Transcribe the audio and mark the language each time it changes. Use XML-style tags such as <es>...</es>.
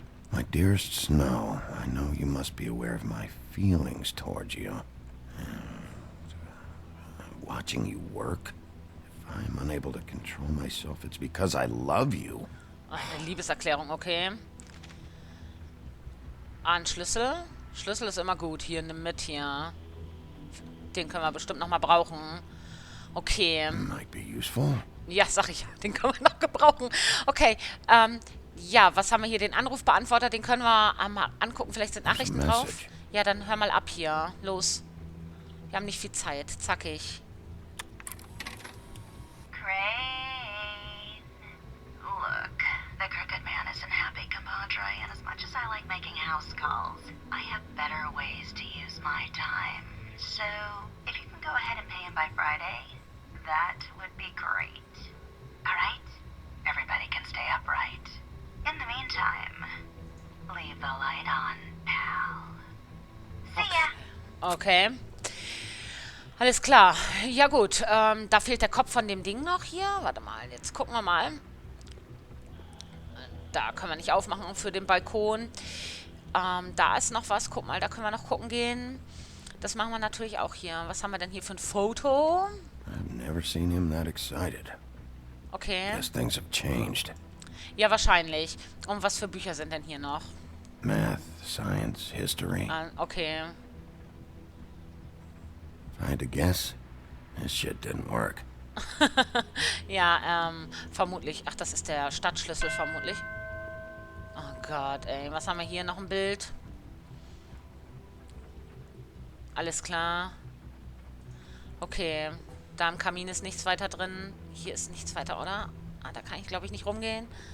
<en>My dearest Snow, I know you must be aware of my feelings towards you. Watching you work. If I'm unable to control myself, it's because I love you.</en> <de>Ach, eine Liebeserklärung, okay. Ein Schlüssel. Schlüssel ist immer gut. Hier, nimm mit hier. Den können wir bestimmt nochmal brauchen. Okay.</de> <en>Might be useful.</en> <de>Ja, sag ich. Den können wir noch gebrauchen. Okay. Ja, was haben wir hier? Den Anrufbeantworter, den können wir mal angucken. Vielleicht sind Nachrichten drauf.</de> <en>message.</en> <de>Ja, dann hör mal ab hier. Los. Wir haben nicht viel Zeit. Zackig.</de> <en>Crane. Look, the crooked man isn't happy, compadre, and as much as I like making house calls, I have better ways to use my time. So, if you can go ahead and pay him by Friday, that would be great. Alright? Everybody can stay upright. In the meantime, leave the light on, pal. See ya!</en> <de>Okay. Alles klar. Ja gut, da fehlt der Kopf von dem Ding noch hier. Warte mal, jetzt gucken wir mal. Da können wir nicht aufmachen für den Balkon. Da ist noch was. Guck mal, da können wir noch gucken gehen. Das machen wir natürlich auch hier. Was haben wir denn hier für ein Foto?</de> <en>I've never seen him that excited. Okay. Guess things have changed.</en> <de>Ja, wahrscheinlich. Und was für Bücher sind denn hier noch?</de> <en>Math, science, history. Okay. If I had to guess, this shit didn't work.</en> <de>Ja, vermutlich. Ach, das ist der Stadtschlüssel vermutlich. Oh Gott, ey. Was haben wir hier? Noch ein Bild. Alles klar. Okay. Da im Kamin ist nichts weiter drin. Hier ist nichts weiter, oder? Ah, da kann ich, glaube ich, nicht rumgehen.</de>